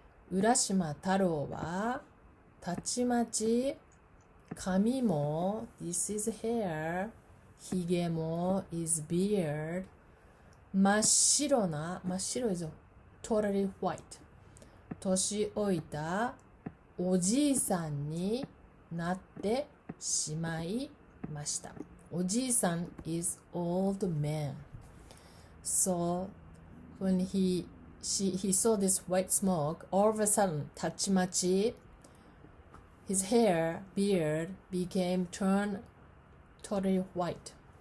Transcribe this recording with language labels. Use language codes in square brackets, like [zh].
[ja] 浦島太郎はたちまち髪も [en] this is hair. [ja] ひげも [en] is beard. [ja] 真っ白な真っ白 [en] is totally white. [ja] 年老いたおじいさんになってしまいました。おじいさん [en] is old man. So when he saw this white smoke, all of a sudden, [ja] たちまち [en] his hair, beard turned totally white.